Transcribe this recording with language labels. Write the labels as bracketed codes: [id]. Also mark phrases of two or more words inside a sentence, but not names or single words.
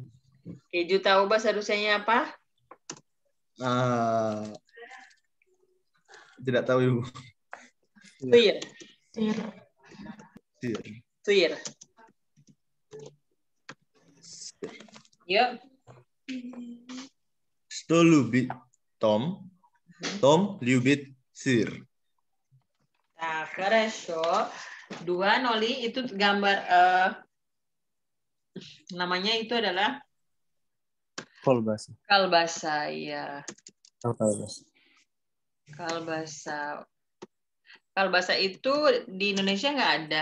[id] Keju tahu bahasa Rusianya apa? Tidak tahu Ibu. Tuir. Tuir. Yuk. [ru] Что любит Том? Том любит сыр. Nah, хорошо. 2, [id] Noli, itu gambar namanya itu adalah [ru] Kolbasa. [id] Kalbasa, ya. Oh, kolbasa. [ru] Kalbasa. [id] Kalbasa itu di Indonesia nggak ada.